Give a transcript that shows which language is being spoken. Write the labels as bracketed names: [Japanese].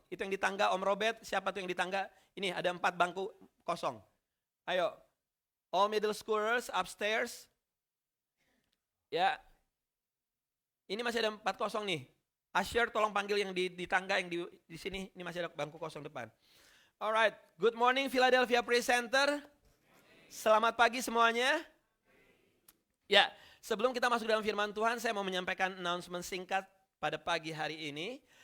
[Indonesian] Itu yang di tangga, Om Robert, siapa tuh yang di tangga? Ini ada 4 bangku kosong. [English] Ayo, all middle schoolers upstairs. [Indonesian] Ya, ini masih ada 4 kosong nih. Usher tolong panggil yang di tangga yang di sini. Ini masih ada bangku kosong depan. [English] Alright, good morning Philadelphia Praise Center. [Indonesian] Selamat pagi semuanya. Ya, sebelum kita masuk dalam firman Tuhan, saya mau menyampaikan announcement singkat pada pagi hari ini.